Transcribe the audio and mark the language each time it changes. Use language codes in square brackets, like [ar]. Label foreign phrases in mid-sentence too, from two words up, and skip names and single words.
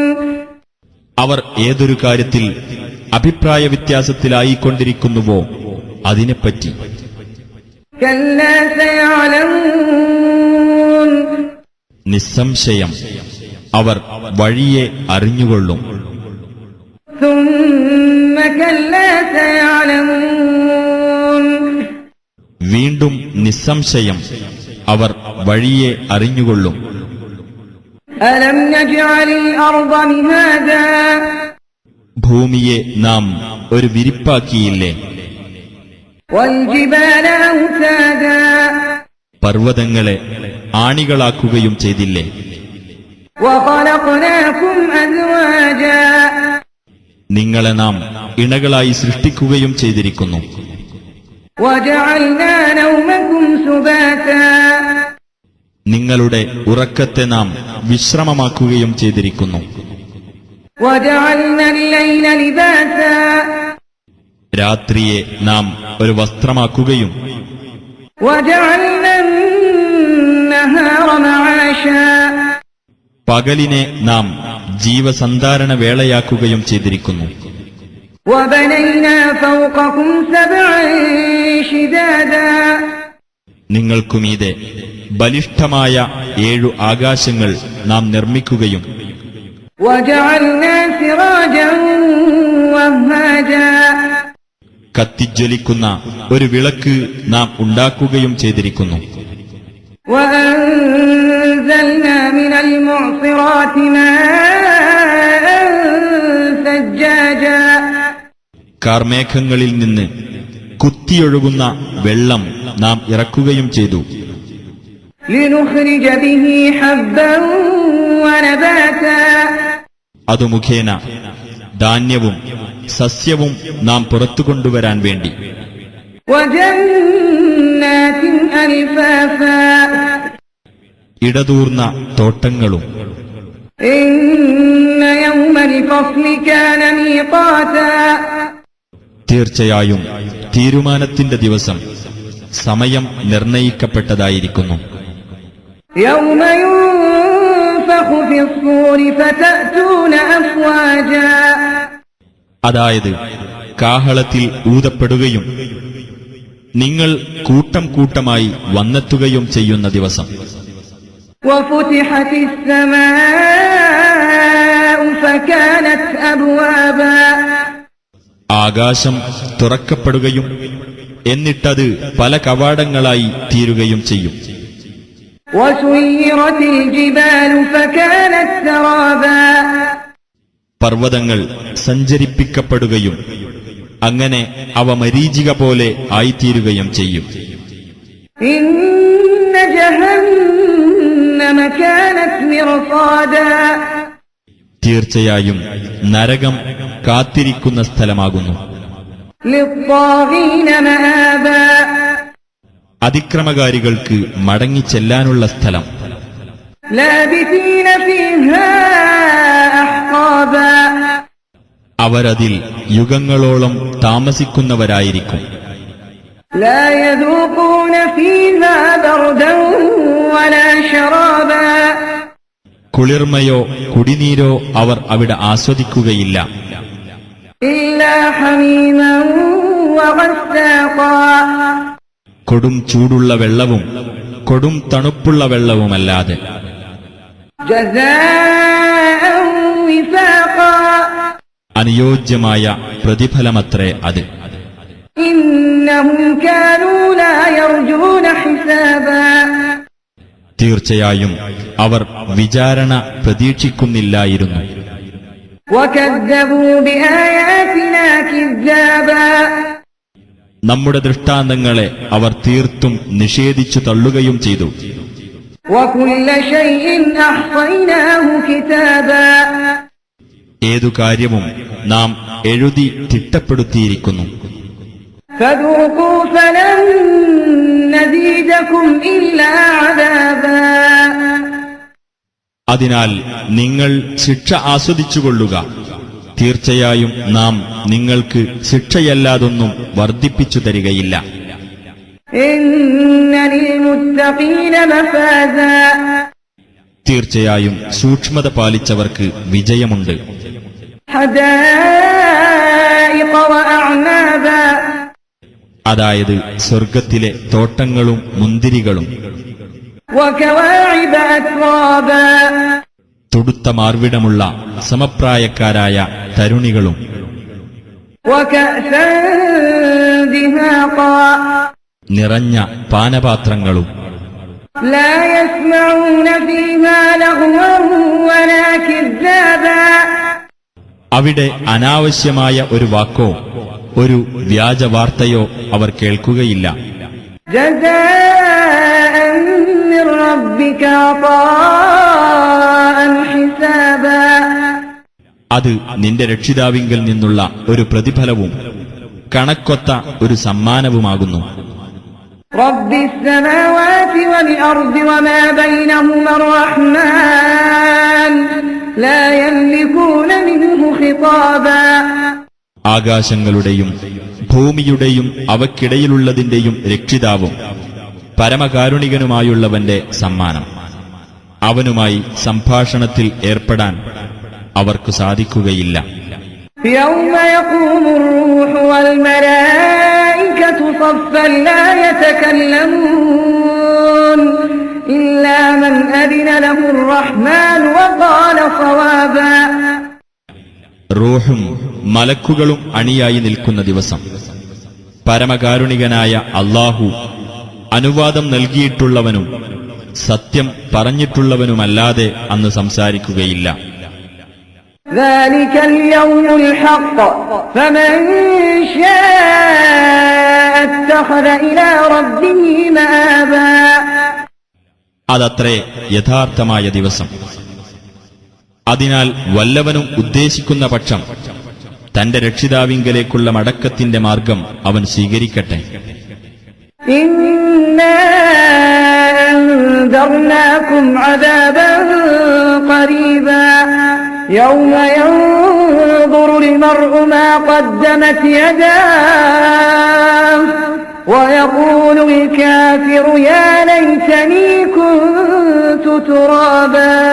[ml] അവർ ഏതൊരു കാര്യത്തിൽ അഭിപ്രായ വ്യത്യാസത്തിലായിക്കൊണ്ടിരിക്കുന്നുവോ അതിനെപ്പറ്റി. [ar] كلا سيعلمون. [ml] നിസ്സംശയം അവർ വഴിയെ അറിഞ്ഞുകൊള്ളും. [ar] ثم كلا سيعلمون. [ml] വീണ്ടും നിസ്സംശയം അവർ വഴിയെ അറിഞ്ഞുകൊള്ളും. [ar] ألم نجعل الأرض مهادا. [ml] ഭൂമിയെ നാം ഒരു വിരിപ്പാക്കിയില്ലേ? [ar] والجبال أوتادا. [ml] പർവ്വതങ്ങളെ ആണികളാക്കുകയും ചെയ്തില്ലേ? [ar] وخلقناكم أزواجا. [ml] നിങ്ങളെ നാം ഇണകളായി സൃഷ്ടിക്കുകയും ചെയ്തിരിക്കുന്നു. [ar] وجعلنا نومكم سباتا. [ml] നിങ്ങളുടെ ഉറക്കത്തെ നാം വിശ്രമമാക്കുകയും ചെയ്തിരിക്കുന്നു. [ar] وجعلنا الليل لباسا. [ml] രാത്രിയെ നാം ഒരു വസ്ത്രമാക്കുകയും [ar] وجعلنا النهار معاشا. [ml] പകലിനെ നാം ജീവസന്ധാരണ വേളയാക്കുകയും ചെയ്തിരിക്കുന്നു. [ar] وبنينا فوقكم سبعا شدادا. [ml] നിങ്ങൾക്കുമീതെ ബലിഷ്ഠമായ 7 ആകാശങ്ങൾ നാം നിർമ്മിക്കുകയും [ar] وجعلنا سراجا وهاجا. [ml] കത്തിജ്വലിക്കുന്ന ഒരു വിളക്ക് നാം ഉണ്ടാക്കുകയും ചെയ്തിരിക്കുന്നു. [ar] وأنزلنا من المعصرات ماء ثجاجا. [ml] കാർമേഘങ്ങളിൽ നിന്ന് കുത്തിയൊഴുകുന്ന വെള്ളം നാം ഇറക്കുകയും ചെയ്തു. [ar] لنخرج به حبا ونباتا. [ml] അതു മുഖേന ധാന്യവും സസ്യവും നാം പുറത്തു കൊണ്ടുവരാൻ വേണ്ടി. [ar] وجنات ألفافا. [ml] ഇടതൂർന്ന തോട്ടങ്ങളും. [ar] إن يوم الفصل كان ميقاتا. [ml] തീർച്ചയായും തീരുമാനത്തിന്റെ ദിവസം സമയം നിർണയിക്കപ്പെട്ടതായിരിക്കുന്നു. [ar] يوم ينفخ في الصور فتأتون أفواجا. [ml] അതായത് കാഹളത്തിൽ ഊതപ്പെടുകയും നിങ്ങൾ കൂട്ടം കൂട്ടമായി വന്നെത്തുകയും ചെയ്യുന്ന ദിവസം. [ar] وفتحت السماء فكانت أبوابا. [ml] ആകാശം തുറക്കപ്പെടുകയും എന്നിട്ടത് പല കവാടങ്ങളായി തീരുകയും ചെയ്യും. [ar] وسيرت الجبال فكانت سرابا. [ml] പർവ്വതങ്ങൾ സഞ്ചരിപ്പിക്കപ്പെടുകയും അങ്ങനെ അവ മരീചിക പോലെ ആയിത്തീരുകയും ചെയ്യും. [ar] إن جهنم كانت مرصادا. [ml] തീർച്ചയായും നരകം കാത്തിരിക്കുന്ന സ്ഥലമാകുന്നു. [ar] للطاغين مآبا. [ml] അതിക്രമകാരികൾക്ക് മടങ്ങിച്ചെല്ലാനുള്ള സ്ഥലം. [ar] لابثين فيها أحقابا. [ml] അവരതിൽ യുഗങ്ങളോളം താമസിക്കുന്നവരായിരിക്കും. [ar] لا يذوقون فيها بردا ولا شرابا. [ml] കുളിർമയോ കുടിനീരോ അവർ അവിടെ ആസ്വദിക്കുകയില്ല. [ar] إلا حميما وغساقا. [ml] കൊടും ചൂടുള്ള വെള്ളവും കൊടും തണുപ്പുള്ള വെള്ളവുമല്ലാതെ. [ar] جزاء وفاقا. [ml] അനുയോജ്യമായ പ്രതിഫലമത്രേ അത്. [ar] إنهم كانوا لا يرجون حسابا. [ml] തീർച്ചയായും അവർ വിചാരണ പ്രതീക്ഷിക്കുന്നില്ലായിരുന്നു. [ar] وكذبوا بآياتنا كذابا [ml] നമ്മുടെ ദൃഷ്ടാന്തങ്ങളെ അവർ തീർത്തും നിഷേധിച്ചു തള്ളുകയും ചെയ്തു. [ar] وكل شيء أحصيناه كتابا [ml] ഏതു കാര്യവും നാം എഴുതി തിട്ടപ്പെടുത്തിയിരിക്കുന്നു. [ar] فذوقوا فلن نزيدكم إلا عذابا [ml] അതിനാൽ നിങ്ങൾ ശിക്ഷ ആസ്വദിച്ചുകൊള്ളുക. തീർച്ചയായും നാം നിങ്ങൾക്ക് ശിക്ഷയല്ലാതൊന്നും വർദ്ധിപ്പിച്ചു തരികയില്ല. [ar] إن للمتقين مفازا [ml] തീർച്ചയായും സൂക്ഷ്മത പാലിച്ചവർക്ക് വിജയമുണ്ട്. [ar] حدائق وأعنابا [ml] അതായത് സ്വർഗത്തിലെ തോട്ടങ്ങളും മുന്തിരികളും [ar] وكواعب أترابا [ml] തുടുത്ത മാർവിടമുള്ള സമപ്രായക്കാരായ തരുണികളും [ar] وكأسا دهاقا [ml] നിറഞ്ഞ പാനപാത്രങ്ങളും [ar] لا يسمعون فيها لغوا ولا كذابا [ml] അവിടെ അനാവശ്യമായ ഒരു വാക്കോ ഒരു വ്യാജ വാർത്തയോ അവർ കേൾക്കുകയില്ല. [ar] جزاء من ربك عطاء حسابا [ml] അത് നിന്റെ രക്ഷിതാവിങ്കൽ നിന്നുള്ള ഒരു പ്രതിഫലവും കണക്കൊത്ത ഒരു സമ്മാനവുമാകുന്നു. [ar] رب السماوات والأرض وما بينهما الرحمن لا يملكون منه خطابا [ml] ആകാശങ്ങളുടെയും ഭൂമിയുടെയും അവക്കിടയിലുള്ളതിന്റെയും രക്ഷിതാവും പരമകാരുണികനുമായുള്ളവന്റെ സമ്മാനം. അവനുമായി സംഭാഷണത്തിൽ ഏർപ്പെടാൻ അവർക്ക് സാധിക്കുകയില്ല. [ar] يوم يقوم الروح والملائكة صفا لا يتكلمون إلا من أذن له الرحمن وقال صوابا [ml] റൂഹും മലക്കുകളും അണിയായി നിൽക്കുന്ന ദിവസം പരമകാരുണികനായ അല്ലാഹു അനുവാദം നൽകിയിട്ടുള്ളവനും സത്യം പറഞ്ഞിട്ടുള്ളവനുമല്ലാതെ അന്ന് സംസാരിക്കുകയില്ല. [ar] ذلك اليوم الحق فمن شاء اتخذ إلى ربه مآبا [ml] അതത്രേ യഥാർത്ഥമായ ദിവസം. അതിനാൽ വല്ലവനും ഉദ്ദേശിക്കുന്ന പക്ഷം തന്റെ രക്ഷിതാവിങ്കലേക്കുള്ള മടക്കത്തിന്റെ മാർഗം അവൻ സ്വീകരിക്കട്ടെ. [ar] إنا أنذرناكم عذابا قريبا يوم ينظر المرء ما قدمت يداه ويقول الكافر يا ليتني كنت ترابا